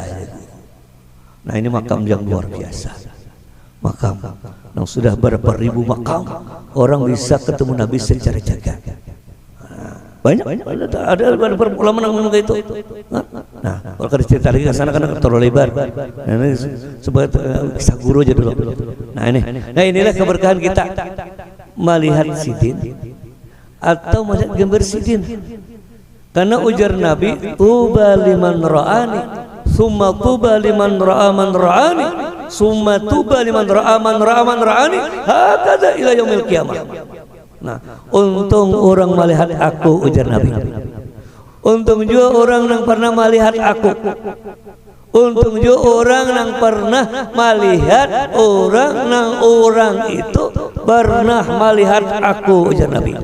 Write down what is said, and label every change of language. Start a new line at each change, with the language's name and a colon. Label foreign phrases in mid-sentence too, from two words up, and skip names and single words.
Indonesian: Nah ini makam yang luar biasa, makam yang sudah berapa ribu makam, orang bisa ketemu Nabi secara jaga. Banyak ada ulama yang menunggu itu. Nah, kalau kita cerita lagi ke sana kan terlalu lebar. Nah, ini sebagai kisah guru aja dulu. Nah inilah keberkahan kita melihat sidin atau melihat gambar sidin. Karena ujar Nabi,
Arabic: طوبى لمن رآني ثم طوبى لمن رأى من رآني ثم طوبى لمن رأى من رأى من رآني هكذا إلى يوم القيامة.
Indonesian: Nah, untung orang melihat aku, ujar Nabi. Untung juga orang yang pernah melihat aku. Untung juga orang yang pernah melihat orang itu pernah melihat aku, ujar Nabi.